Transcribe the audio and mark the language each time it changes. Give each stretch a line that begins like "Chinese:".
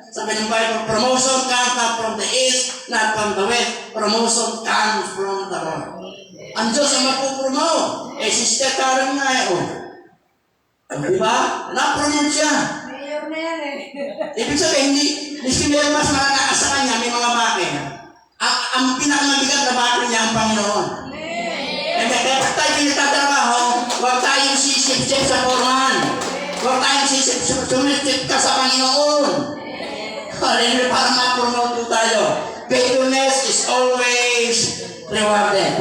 Filipino: Sabi ng Bible,
English: promotion comes not from the east, not from the west. Promotion comes from the Lord.
Filipino: Ang Diyos ang mapupromote. Si Sister Karen nga diba? Na-promote siya. Mayor na yan eh. Ibig sabihin, hindi mas malalakas sa kanya, may mga bakit. Ang pinakamabigat na bakit niya ang Panginoon. Kaya pag tayo pinagtatrabaho, huwag tayong sisip-sip sa foreman. Huwag tayong sumipsip ka sa Panginoon. Hallelujah, para ma-promote tayo.
English: Faithfulness is always rewarded.